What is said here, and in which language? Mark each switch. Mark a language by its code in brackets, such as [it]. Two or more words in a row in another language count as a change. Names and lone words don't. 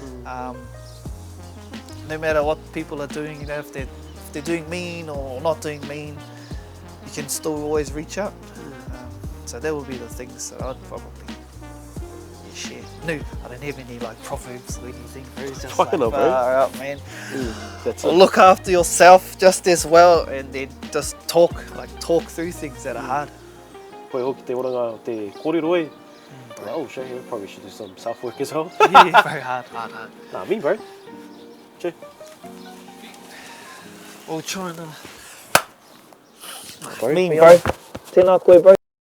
[en] No matter what people are doing, you know, if they're doing mean or not doing mean, you can still always reach out. So that would be the things that I'd probably share. No, I don't have any like proverbs or anything. It's just like far out, man. That's look after yourself just as well, and then just talk through things that are hard. [mi] Koe hoki te oranga te kōrero e. [en] Oh shit, you probably should do some self-work as well. Yeah, very hard. Nah, me bro. Che. We'll try and... Bro, me bro. [mi] Tēnā koe bro.